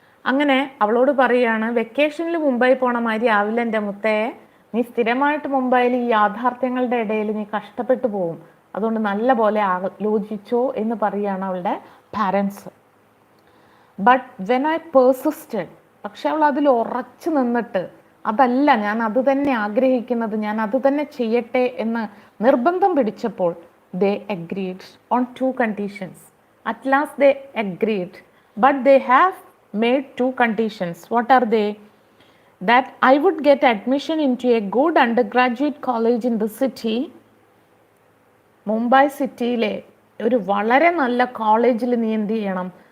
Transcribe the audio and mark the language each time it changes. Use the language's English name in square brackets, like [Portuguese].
[Malayalam] അങ്ങനെ അവളോട് പറയുകയാണ്, വെക്കേഷനിൽ മുംബൈ പോണ മാതിരി ആവില്ല എൻ്റെ മുത്തേ, നീ സ്ഥിരമായിട്ട് മുംബൈയിൽ ഈ യാഥാർത്ഥ്യങ്ങളുടെ ഇടയിൽ നീ കഷ്ടപ്പെട്ടു പോവും, അതുകൊണ്ട് നല്ല പോലെ ആലോചിച്ചോ എന്ന് പറയുകയാണ് അവളുടെ പാരൻസ്. [English] but when I persisted, [Malayalam] പക്ഷെ അവൾ അതിൽ ഉറച്ചു നിന്നിട്ട് അതല്ല ഞാൻ അത് തന്നെ ആഗ്രഹിക്കുന്നത്, ഞാൻ അത് തന്നെ ചെയ്യട്ടെ എന്ന് നിർബന്ധം പിടിച്ചപ്പോൾ [English] they agreed on 2 conditions. At last they agreed, but they have made 2 conditions. What are they? That I would get admission into a good undergraduate college in the city. [Malayalam] Mumbai സിറ്റിയിലെ ഒരു വളരെ നല്ല കോളേജിൽ നീ എന്ത് ചെയ്യണം?